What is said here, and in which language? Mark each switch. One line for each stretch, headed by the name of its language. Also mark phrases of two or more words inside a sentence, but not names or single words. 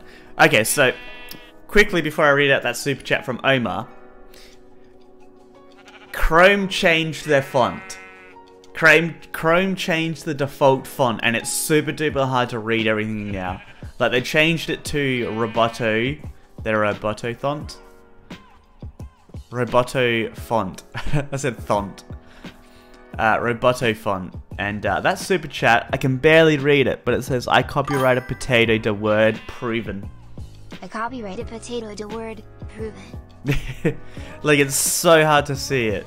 English: Okay, so, quickly before I read out that super chat from Omar. Chrome changed their font. Chrome changed the default font and it's super duper hard to read everything now. Like they changed it to Roboto, their Roboto font. Roboto font. I said font. Roboto font. And that super chat, I can barely read it, but it says, I copyrighted potato the word proven. I copyrighted potato the word proven. Like it's so hard to see it.